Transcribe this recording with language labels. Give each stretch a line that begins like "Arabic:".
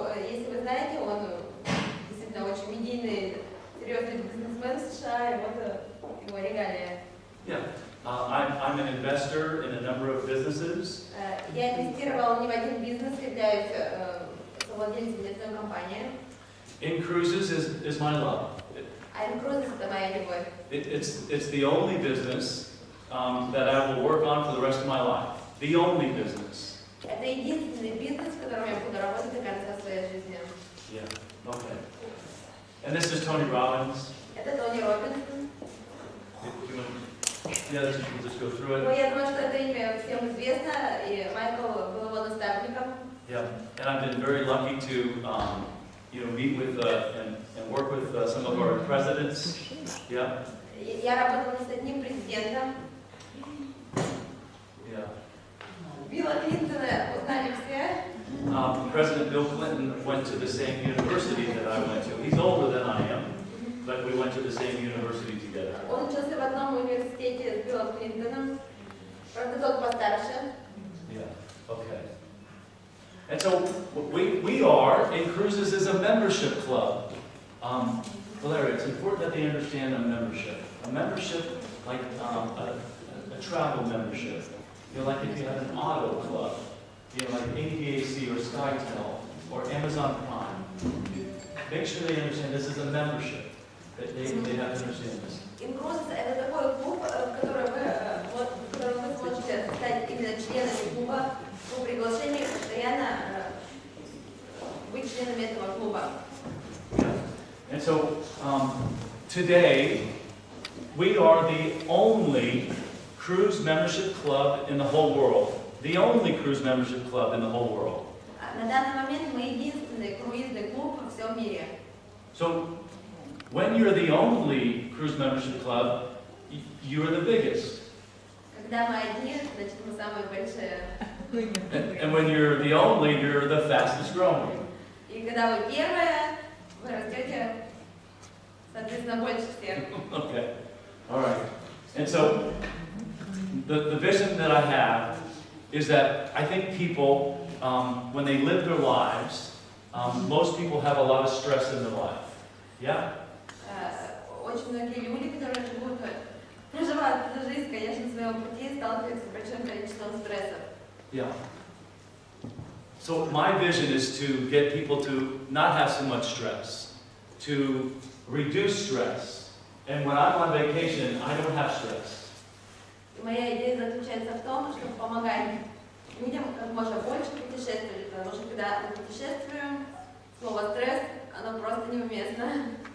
Russian: Если вы знаете, он действительно очень медийный, серьезный бизнесмен в США, и вот его регалия.
English: Yeah, I'm an investor in a number of businesses.
Russian: Я инвестировал не в один бизнес, являюсь совладельцем нефтяной компании.
English: InCruises is my love.
Russian: InCruises это моя любовь.
English: It's the only business that I will work on for the rest of my life. The only business.
Russian: Это единственный бизнес, в котором я буду работать до конца своей жизни.
English: Yeah. Okay. And this is Tony Robbins.
Russian: Это Тони Роббинс.
English: Yeah, we'll just go through it.
Russian: Ну, я думаю, что это имя всем известно, и Майкл был его наставником.
English: Yeah, and I've been very lucky to, meet with and work with some of our presidents. Yeah.
Russian: Я работала с одним президентом.
English: Yeah.
Russian: Билла Клинтона узнали все.
English: President Bill Clinton went to the same university that I went to. He's older than I am, but we went to the same university together.
Russian: Он учился в одном университете с Биллом Клинтоном. Правда, тот постарше.
English: Yeah. Okay. And so we are, InCruises is a membership club. Valeria, it's important that they understand a membership. A membership like a travel membership. Like if you have an auto club, like ADAC or SkyTel or Amazon Prime. Make sure they understand this is a membership. They have to understand this.
Russian: InCruises это такой клуб, в котором вы сможете стать именно членами клуба по приглашению постоянно быть членами этого клуба.
English: And so today we are the only cruise membership club in the whole world. The only cruise membership club in the whole world.
Russian: На данный момент мы единственный круизный клуб во всем мире.
English: So when you're the only cruise membership club, you're the biggest.
Russian: Когда мы одни, значит мы самые большие.
English: And when you're the only, you're the fastest growing.
Russian: И когда вы первые, вы растете, соответственно, больше всех.
English: Okay, all right. And so, the vision that I have is that I think people, when they live their lives, most people have a lot of stress in their life. Yeah?
Russian: Очень многие люди, которые живут, проживают эту жизнь, конечно, в своем пути, сталкиваются с большим количеством стрессов.
English: Yeah. So my vision is to get people to not have so much stress, to reduce stress. And when I'm on vacation, I don't have stress.
Russian: Моя идея заключается в том, чтобы помогать людям как можно больше путешествовать, потому что когда мы путешествуем, слово стресс, оно просто неуместно.